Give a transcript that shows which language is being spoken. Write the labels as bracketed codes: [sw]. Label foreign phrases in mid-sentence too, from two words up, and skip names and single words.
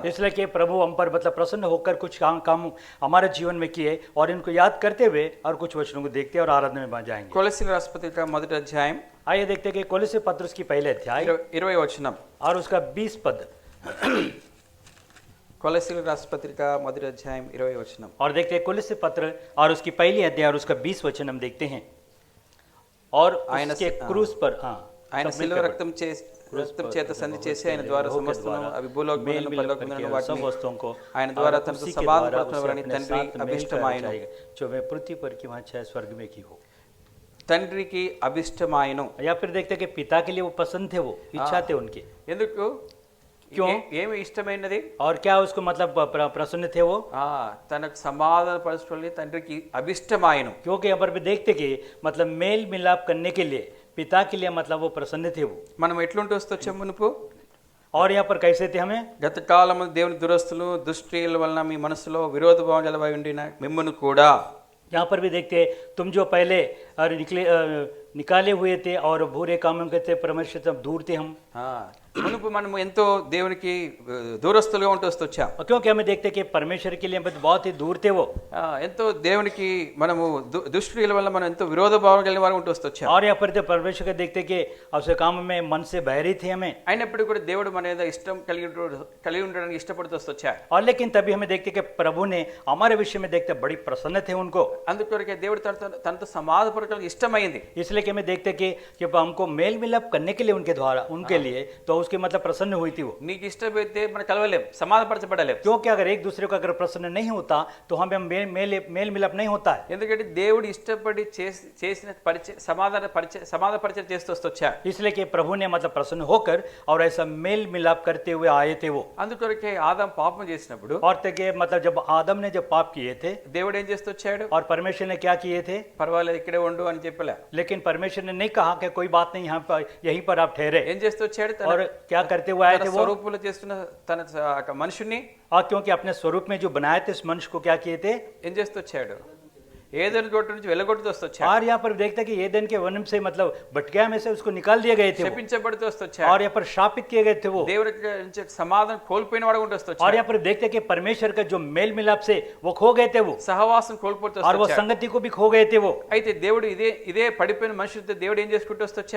[hi] इसलिए कि प्रभु हम पर मतलब प्रसन्न होकर कुछ काम हमारे जीवन में किए और इनको याद करते हुए और कुछ वचनों को देखते और आराधना में जाएंगे. [te] కొలస్సీయుల రాసిన పత్రిక మొదటి అధ్యాయం [hi] आइए देखते हैं कि कोलोसे पत्र की पहले अध्याय [te] 20 వచనం. [hi] और उसका 20 पद. [te] కొలస్సీయుల రాసిన పత్రిక మొదటి అధ్యాయం 20 వచనం. [hi] और देखते हैं कोलोसे पत्र और उसकी पहली अध्याय और उसका 20 वचन हम देखते हैं. और उसके क्रूस पर [te] ఆయన శిలువ రక్తం చేత సంధి చేసి ఆయన ద్వారా సమస్తను అవి భూలోకములను పరలోకములను వాటిని ఆయన ద్వారా తనతో సమాధానపరచునని తండ్రి అభిష్టమాయను. [hi] जो मैं पृथ्वी पर की वहाँ चाहे स्वर्ग में की हो. [te] తండ్రికి అభిష్టమాయను. [hi] या फिर देखते हैं कि पिता के लिए वो पसंद थे, वो इच्छा थे उनके. [te] ఎందుకు? [hi] क्यों? [te] ఏమి ఇష్టమైనది? [hi] और क्या उसको मतलब प्रसन्न थे वो? [te] తనకు సమాధాన పరచుకొని తండ్రికి అభిష్టమాయను. [hi] क्योंकि यहाँ पर भी देखते कि मतलब मेल मिलाप करने के लिए पिता के लिए मतलब वो प्रसन्न थे वो. [te] మనం ఎట్లుంటూ వస్తొచ్చాం మునుపు? [hi] और यहाँ पर कैसे थे हमें? [te] గత కాలము దేవుని దురస్తులు దుష్క్రియల వలన మీ మనసులో విరోధ భావం గలవై ఉండిన మిమ్మును కూడా. [hi] यहाँ पर भी देखते तुम जो पहले निकाले हुए थे और बुरे कामों के थे परमेश्वर से दूर थे हम. [te] మునుపు మనం ఎంతో దేవునికి దూరస్తులుగా ఉంటూ వస్తొచ్చాం. [hi] क्योंकि हमें देखते कि परमेश्वर के लिए बहुत ही दूर थे वो. [te] ఎంతో దేవునికి మనము దుష్క్రియల వల్ల మనం ఎంతో విరోధ భావం కలిగిన వారు ఉంటూ వస్తొచ్చాం. [hi] और यहाँ पर परमेश्वर को देखते कि उसके काम में मन से बहरी थे हमें. [te] అయినప్పుడు కూడా దేవుడు మన మీద ఇష్టం కలిగి ఉండడానికి ఇష్టపడుతూ వస్తొచ్చాడు. [hi] और लेकिन तभी हमें देखते कि प्रभु ने हमारे विषय में देखते बड़ी प्रसन्न थे उनको. [te] అందుకొరకే దేవుడు తనతో సమాధానపరచడానికి ఇష్టమైంది. [hi] इसलिए कि हमें देखते कि हमको मेल मिलाप करने के लिए उनके द्वारा उनके लिए तो उसके मतलब प्रसन्न हुई थी वो. [te] నీకు ఇష్టమైతే మనం కలవలేం, సమాధానపరచబడలేం. [hi] क्योंकि अगर एक दूसरे को अगर प्रसन्न नहीं होता तो हमें मेल मिलाप नहीं होता है. [te] ఎందుకంటే దేవుడు ఇష్టపడి చేసిన సమాధానపరిచయం చేస్తూ వస్తొచ్చాడు. [hi] इसलिए कि प्रभु ने मतलब प्रसन्न होकर और ऐसा मेल मिलाप करते हुए आए थे वो. [te] అందుకొరకే ఆదాం పాపం చేసినప్పుడు [hi] और तक मतलब जब आदम ने जब पाप किए थे [te] దేవుడు ఏం చేస్తొచ్చాడు? [hi] और परमेश्वर ने क्या किए थे? [te] పర్వాలేదు ఇక్కడే ఉండు అని చెప్పలే. [hi] लेकिन परमेश्वर ने नहीं कहा कि कोई बात नहीं, यहाँ पर यहीं पर आप ठहरे. [te] ఏం చేస్తొచ్చాడు? [hi] और क्या करते हुए आए थे वो? [te] స్వరూపంలో చేస్తున్న తన మనుషుని [hi] और क्योंकि अपने स्वरूप में जो बनाए थे उस मनुष्य को क्या किए थे? [te] ఏం చేస్తొచ్చాడు? ఏదెను తోట నుంచి వెళ్ళగొడుతూ వస్తొచ్చాడు. [hi] और यहाँ पर देखते कि एदेन के वन से मतलब भटकिया में से उसको निकाल दिए गए थे. [te] శపించబడుతూ వస్తొచ్చాడు. [hi] और यहाँ पर शापित किए गए थे वो. [te] దేవుడి నుంచి సమాధానం కోల్పోయిన వాడు ఉంటూ వస్తొచ్చాడు. [hi] और यहाँ पर देखते कि परमेश्वर का जो मेल मिलाप से वो खो गए थे वो. [te] సహవాసం కోల్పోతూ [hi] और वो [te] వస్తొచ్చాడు. [hi] संगति को भी खो गए थे वो. [te] అయితే దేవుడు ఇదే పడిపోయిన మనుషులతో దేవుడు ఏం చేసుకుంటూ వస్తొచ్చాడు?